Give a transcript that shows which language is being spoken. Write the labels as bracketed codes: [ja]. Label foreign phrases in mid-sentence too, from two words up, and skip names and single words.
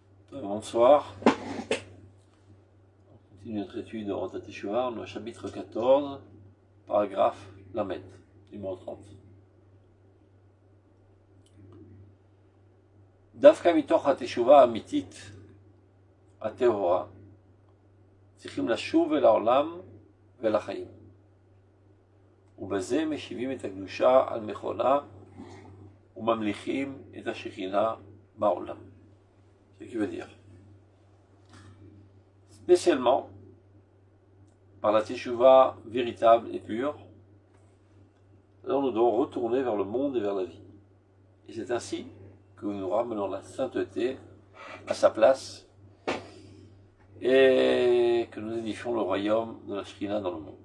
[fr] Bonsoir. On continue notre étude de Rotat Teshuvah, le chapitre 14, paragraphe Lamed, numéro 30. [he] דווקא מתוך התשובה האמיתית הטהורה צריכים לשוב אל העולם ולחיים. ובזה משיבים את הקדושה על מכונה וממליכים את השכינה בעולם. [fr] Ce qui veut dire, spécialement par la teshuva véritable et pure, alors nous devons retourner vers le monde et vers la vie. Et c'est ainsi que nous ramenons la sainteté à sa place et que nous édifions le royaume de la Shekhinah dans le monde.